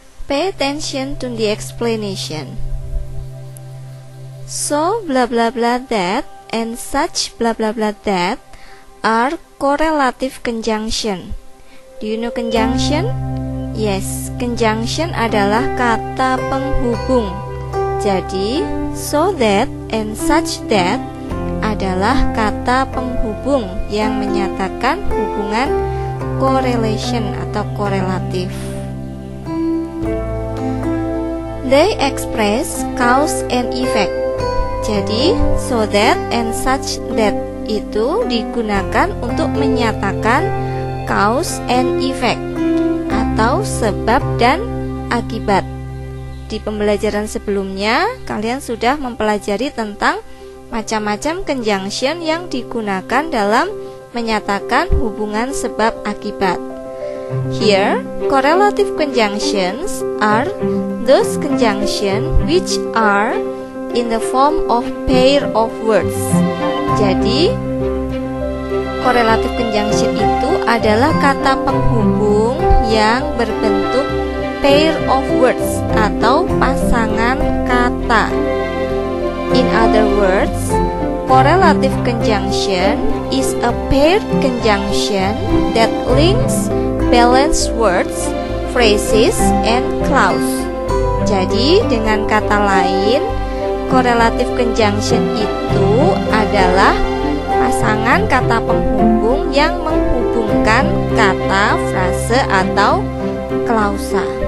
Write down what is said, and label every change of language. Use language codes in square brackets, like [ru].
[en] Pay attention to the explanation. So blah blah blah that and such blah blah blah that are correlative conjunction. Do you know conjunction? [id] Yes, conjunction adalah kata penghubung. Jadi, so that and such that adalah kata penghubung yang menyatakan hubungan correlation atau korelatif. [en] They express cause and effect. [id] Jadi, so that and such that itu digunakan untuk menyatakan cause and effect atau sebab dan akibat. Di pembelajaran sebelumnya, kalian sudah mempelajari tentang macam-macam conjunction yang digunakan dalam menyatakan hubungan sebab akibat. [en] Here, correlative conjunctions are those conjunctions which are in the form of pair of words. [id] Jadi, correlative conjunction itu adalah kata penghubung yang berbentuk [en] pair of words [id] atau pasangan kata. [en] In other words, correlative conjunction is a paired conjunction that links balanced words, phrases, and clause. [id] Jadi, dengan kata lain, correlative conjunction itu adalah pasangan kata penghubung yang menghubungkan kata, frase, atau klausa.